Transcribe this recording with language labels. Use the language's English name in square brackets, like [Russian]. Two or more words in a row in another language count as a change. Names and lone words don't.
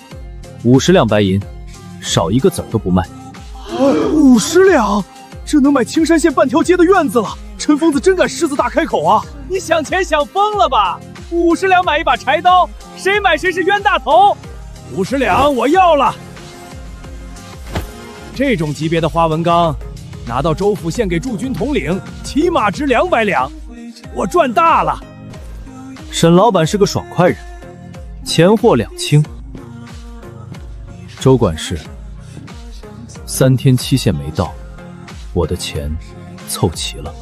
[Chinese] 50 兩白銀，少一個子兒都不賣。 50兩，這能買青山縣半條街的院子了。陳瘋子真敢獅子大開口啊！你想錢想瘋了吧？50兩買一把柴刀，誰買誰是冤大頭。 50 兩我要了。这种级别的花纹钢，拿到州府献给驻军统領，起碼值200兩，我賺大了。沈老板是個爽快人，錢貨兩清。周管事，3天期限沒到，我的錢湊齊了。